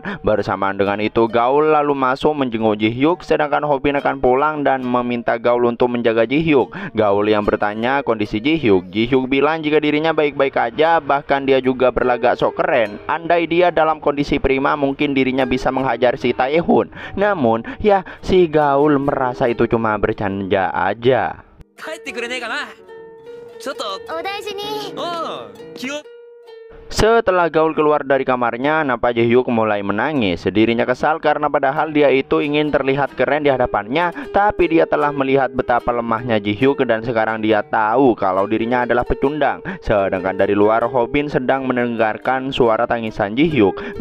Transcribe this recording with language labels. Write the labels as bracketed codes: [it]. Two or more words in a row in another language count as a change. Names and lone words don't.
[id] Bersamaan dengan itu Gaul lalu masuk menjenguk Ji-hyuk, sedangkan Hobin akan pulang dan meminta Gaul untuk menjaga Ji-hyuk. Gaul yang bertanya kondisi Ji-hyuk. Ji-hyuk bilang jika dirinya baik-baik aja, bahkan dia juga berlagak sok keren. Andai dia dalam kondisi prima mungkin dirinya bisa menghajar si Taihun. Namun ya si Gaul merasa itu cuma bercanda aja. [ja] 帰ってくれねえかな。ちょっと。お大事に。気を。 [id] Setelah Gaul keluar dari kamarnya, nampak Ji-hyuk mulai menangis. Dirinya kesal karena padahal dia itu ingin terlihat keren di hadapannya, tapi dia telah melihat betapa lemahnya Ji-hyuk dan sekarang dia tahu kalau dirinya adalah pecundang. Sedangkan dari luar Hobin sedang mendengarkan suara tangisan Ji-hyuk.